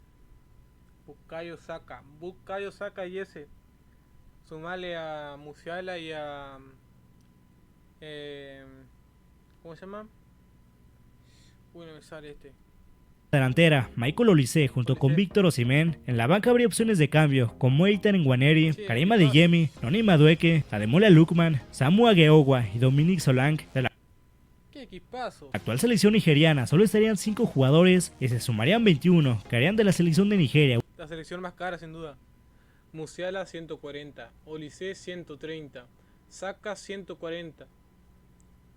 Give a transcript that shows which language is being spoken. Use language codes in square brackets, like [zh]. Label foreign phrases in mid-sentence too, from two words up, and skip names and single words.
[es] Bukayo Saka y ese. Sumale a Musiala y a... ¿cómo se llama? Bueno, me sale este. delantera, Michael Olise junto con Víctor Osimhen. En la banca habría opciones de cambio como Eitan Nwaneri, Karima Adeyemi, Noni Madueke, Ademola Lookman, Samu Ageowa y Dominique Solanke. De la ¡Qué equipazo! actual selección nigeriana solo estarían 5 jugadores y se sumarían 21 que harían de la selección de Nigeria La selección más cara, sin duda. Musiala 140, Olise 130, Saka 140.